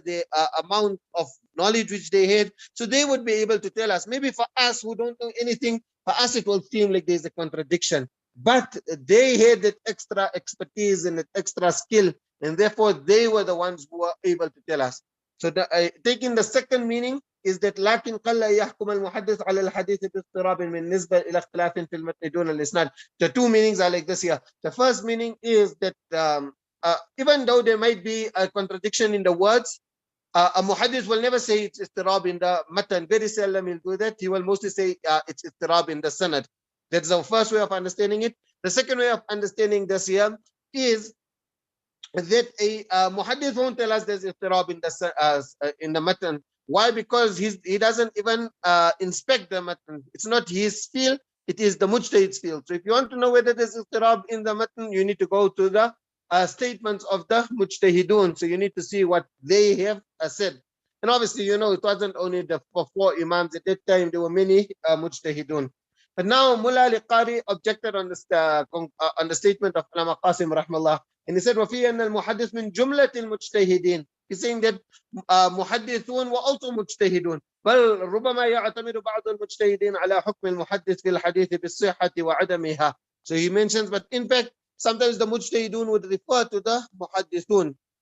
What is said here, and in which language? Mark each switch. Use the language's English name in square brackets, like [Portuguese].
[English] The amount of knowledge which they had, so they would be able to tell us. Maybe for us who don't know anything, for us it will seem like there's a contradiction. But they had that extra expertise and that extra skill, and therefore they were the ones who were able to tell us. So taking the second meaning is that [Arabic] لكن قل يحكم المحدث على الحديث باضطراب بالنسبة إلى اختلاف في المتن دون الإسناد. [English] The two meanings are like this here. The first meaning is that even though there might be a contradiction in the words, a muhaddith will never say it's iḍṭirāb in the matan. Very seldom he'll do that. He will mostly say it's iḍṭirāb in the sanad. That's the first way of understanding it. The second way of understanding this here is that a muhaddith won't tell us there's iḍṭirāb in the matan. Why? Because he doesn't even inspect the matan. It's not his field, it is the mujtahid's field. So if you want to know whether there's iḍṭirāb in the matan, you need to go to the statements of the mujtahidun. So you need to see what they have said. And obviously, it wasn't only the four imams. At that time, there were many mujtahidun. But now Mullah al-Qari objected on the statement of Allama Qasim rahmallah, and he said, [Arabic] وَفِي أَنَّ الْمُحَدِّث مِنْ جُمْلَةِ الْمُجْتَهِدِينَ. [English] He's saying that muhaddithun were also mujtahidun. [Arabic] بل ربما يعتمد بعض المجتهدين على حكم المحدث في الحديث بالصحة وعدمها. [English] So he mentions, but in fact, sometimes the mujtahidun would refer to the muhaddithun.